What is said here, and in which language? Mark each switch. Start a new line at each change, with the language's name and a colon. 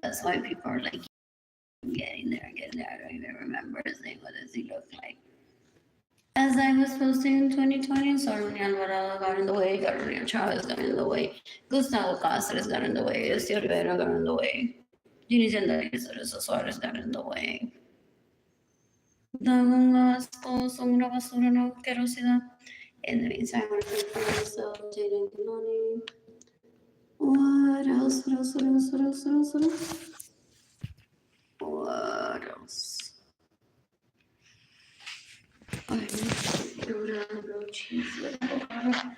English: That's why people are like, getting there. I don't even remember his name. What does he look like? As I was posting in 2020, Arlene Alvarado got in the way, Carolina Chavez got in the way, Gustavo Cáceres got in the way, Estio Rivera got in the way, Ginny Teresa Suarez got in the way.
Spanish: Daban asco, son una basura, una asquerosidad.
English: In the meantime, I'm for myself, Jaden Kiloni. What else? What else? What else? What else? What else? What else? What else? I need to go down and go cheese with avocado.